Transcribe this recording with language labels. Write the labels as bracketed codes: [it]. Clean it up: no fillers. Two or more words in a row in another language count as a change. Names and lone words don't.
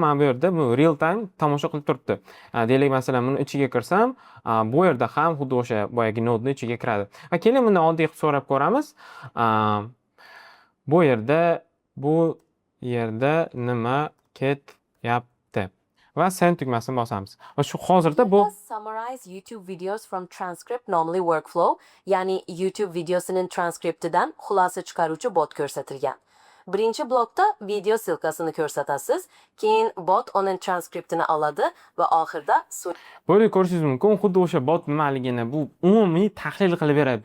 [uz] Mana bu yerda bu [en] real time [uz] tomosha qilib turibdi. Deylik masalan buni ichiga kirsam, bu yerda ham xuddi o'sha boyagi nodni ichiga kiradi. Va keling bundan oddiy qilib so'rab ko'ramiz. Bu yerda nima ketyapti? Va send tugmasini bosamiz. Va shu hozirda bu [en] summarize YouTube videos from transcript normally workflow, [uz] ya'ni YouTube videosining transkriptidan xulosa chiqaruvchi bot ko'rsatilgan. Birinchi blokda video silkasini ko'rsatasiz, keyin bot uning transkriptini oladi va oxirida bu yerda ko'rishingiz mumkin, xuddi o'sha bot nimaligini bu umumiy tahlil qilib beradi.